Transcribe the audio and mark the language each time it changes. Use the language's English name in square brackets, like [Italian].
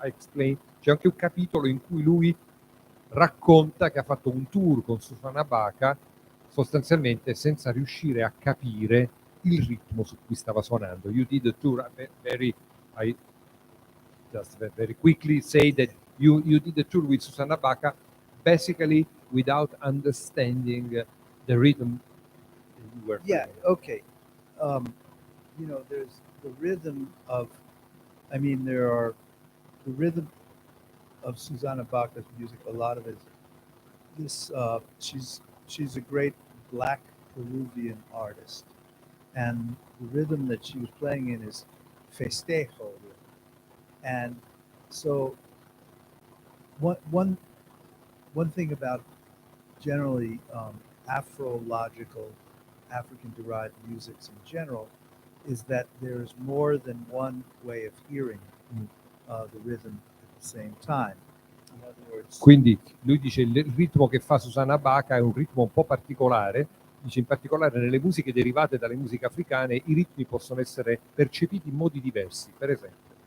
[English] I explained, [Italian] c'è anche un capitolo in cui lui racconta che ha fatto un tour con Susanna Baca sostanzialmente senza riuscire a capire il ritmo su cui stava suonando. [English] You did a tour I just very quickly say that you did a tour with Susanna Baca basically without understanding the rhythm you were playing. Okay. You know, there's the rhythm of, I mean, there are the rhythm of Susanna Baca's music. A lot of it, she's a great Black Peruvian artist, and the rhythm that she was playing in is festejo, and so one thing about generally Afro-logical, African-derived musics in general is that there's more than one way of hearing the rhythm at the same time. In other words, [Italian] quindi lui dice il ritmo che fa Susanna Baca è un ritmo un po' particolare, dice in particolare nelle musiche derivate dalle musiche africane i ritmi possono essere percepiti in modi diversi, per esempio.